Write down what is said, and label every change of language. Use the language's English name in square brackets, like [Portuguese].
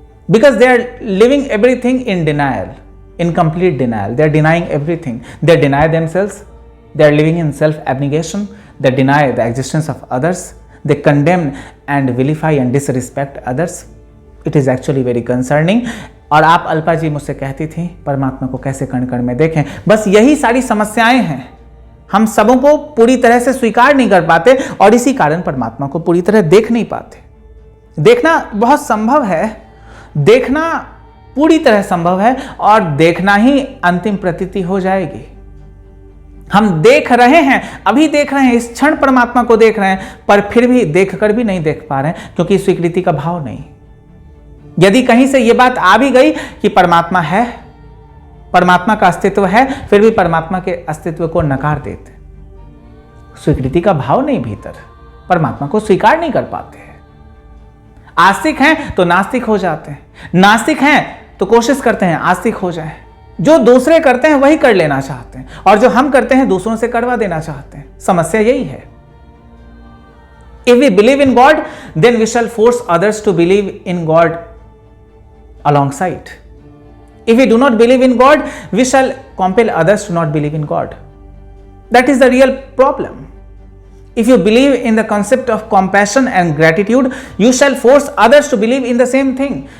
[English] because they are living everything in denial, in complete denial. They are denying everything. They deny themselves. They are living in self-abnegation. They deny the existence of others. They condemn and vilify and disrespect others. It is actually very concerning. [Hindi] और आप अल्पा जी मुझसे कहती थी परमात्मा को कैसे कण कण में देखें। बस यही सारी समस्याएं हैं, हम सबों को पूरी तरह से स्वीकार नहीं कर पाते और इसी कारण परमात्मा को पूरी तरह देख नहीं पाते। देखना बहुत संभव है, देखना पूरी तरह संभव है और देखना ही अंतिम प्रतीति हो जाएगी। हम देख रहे हैं, अभी देख रहे हैं, इस क्षण परमात्मा को देख रहे हैं, पर फिर भी देखकर भी नहीं देख पा रहे हैं क्योंकि स्वीकृति का भाव नहीं। यदि कहीं से यह बात आ भी गई कि परमात्मा है, परमात्मा का अस्तित्व है, फिर भी परमात्मा के अस्तित्व को नकार देते, स्वीकृति का भाव नहीं भीतर, परमात्मा को स्वीकार नहीं कर पाते हैं। आस्तिक हैं तो नास्तिक हो जाते हैं, नास्तिक हैं तो कोशिश करते हैं आस्तिक हो जाए। जो दूसरे करते हैं वही कर लेना चाहते हैं और जो हम करते हैं दूसरों से करवा देना चाहते हैं। समस्या यही है। [English] If we believe in God, then we shall force others to believe in God alongside. If we do not believe in God, we shall compel others to not believe in God. That is the real problem. If you believe in the concept of compassion and gratitude, you shall force others to believe in the same thing.